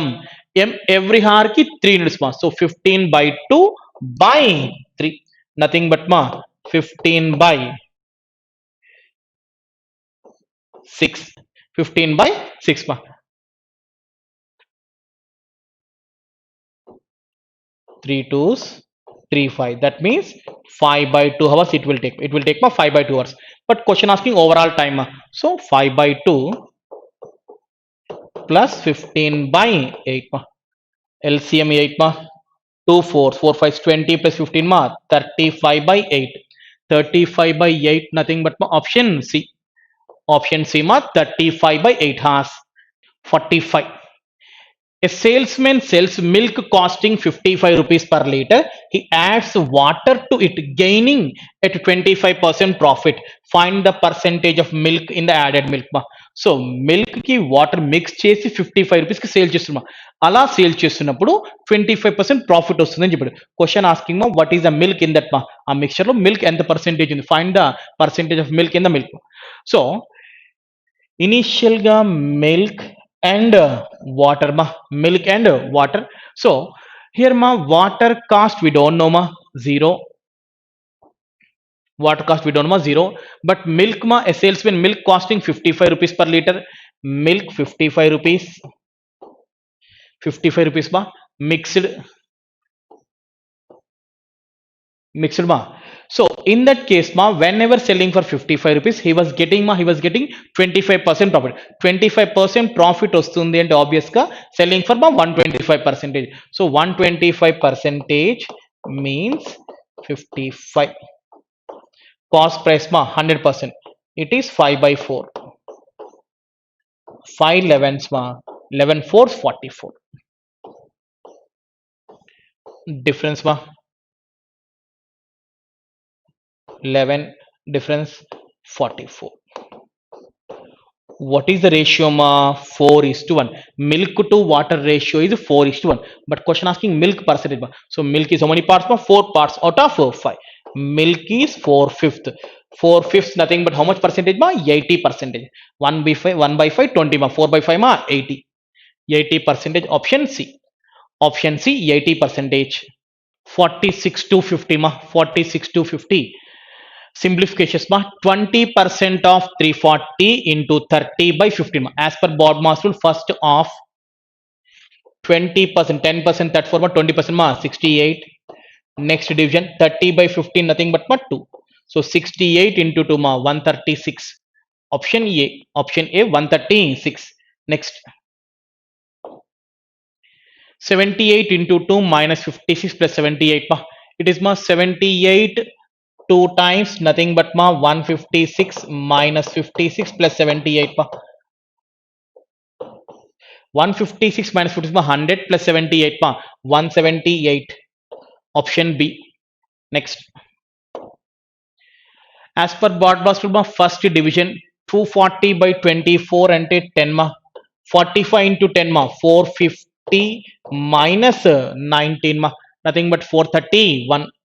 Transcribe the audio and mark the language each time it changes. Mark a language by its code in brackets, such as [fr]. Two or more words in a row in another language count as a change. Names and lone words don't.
[en] M every hour ki 3 units ma, so 15/2/3 nothing but ma 15/6, 15/6 ma. 3 2s 3 5, that means 5/2 hours it will take, my 5/2 hours. But question asking overall time ma. So 5/2 plus 15/8 ma, LCM 8 ma, 2 4s 4 5 20 plus 15 ma 35/8, 35/8 nothing but ma option C, option C ma 35/8 hours. 45, a salesman sells milk costing 55 rupees per liter. He adds water to it, gaining at 25% profit. Find the percentage of milk in the added milk. [te] సో మిల్క్ కి [en] water mix [te] చేసి 55 రూపీస్ కి సేల్ చేస్తున్నాం. అలా సేల్ చేస్తున్నప్పుడు 25% ప్రాఫిట్ వస్తుందని చెప్పాడు. [en] question asking ma what is the milk in that ma, [te] ఆ మిక్చర్ లో మిల్క్ ఎంత పర్సెంటేజ్ ఉంది, [en] find the percentage of milk in the milk. so initial ga milk and water ma, milk and water. So here ma water cost we don't know ma, 0. Water cost we don't know ma, 0. But milk ma, a salesman milk costing 55 rupees per liter, milk 55 rupees, 55 rupees ma, mixed ma. So in that case ma, whenever selling for 55 rupees he was getting 25% profit. [te] 25% profit వస్తుంది అంటే ఆబ్వియస్ గా [en] selling for [te] మా 125%. [en] సో 125% means 55. cost price ma 100%, it is 5/4, 5 11s ma, 11 4s 44, difference ma 11, difference 44. What is the ratio ma, 4:1. Milk to water ratio is 4:1, but question asking milk percentage ma. So milk is how many parts ma, 4 parts out of 5. Milk is 4/5, 4/5 nothing but how much percentage ma, 80%. 1/5 1/5 20 ma, 4/5 ma 80, 80%. Option C, option C 80%. 46/50 ma, 46/50. Simplifications ma, 20% of 340 into 30/50 ma. As per Bob Mass rule, first of 20%, 10% that for ma 20% ma 68. Next division 30/15 nothing but ma 2. So 68 into 2 ma 136. Option A, option A 136. Next 78 into 2 minus 56 plus 78 ma, it is ma 78 2 times nothing but ma 156 minus 56 plus 78 ma, 156 minus 56 ma 100 plus 78 ma 178. Option B. Next, as per Bodmas rule ma, first division 240/24 ante 10 ma, 45 into 10 ma 450 minus 19 ma, nothing but 431.